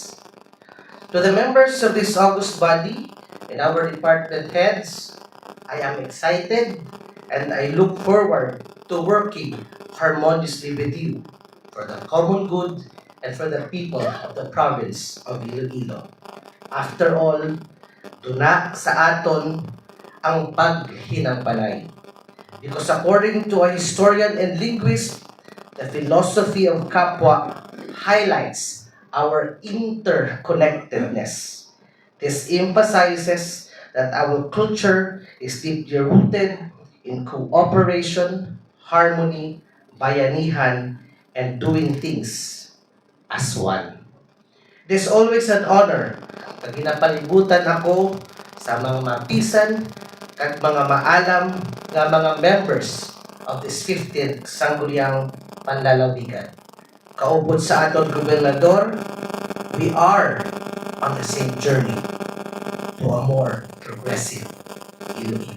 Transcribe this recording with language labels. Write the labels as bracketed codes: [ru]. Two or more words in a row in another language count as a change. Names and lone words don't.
[en] To the members of this august body and our department heads, I am excited and I look forward to working harmoniously with you for the common good and for the people of the province of Iloilo. [hil] After all, duna sa aton ang paghinangpanay. [en] Because according to a historian and linguist, the philosophy of kapwa highlights our interconnectedness. This emphasizes that our culture is deeply rooted in cooperation, harmony, bayanihan, and doing things as one. It is always an honor [hil] na ginapalibutan ako sa mga mapisan at mga maalam nga mga [en] members of this 15th [hil] Sangguniang Panlalawigan. Kaupod sa aton gobernador, [en] we are on the same journey to a more progressive Iloilo.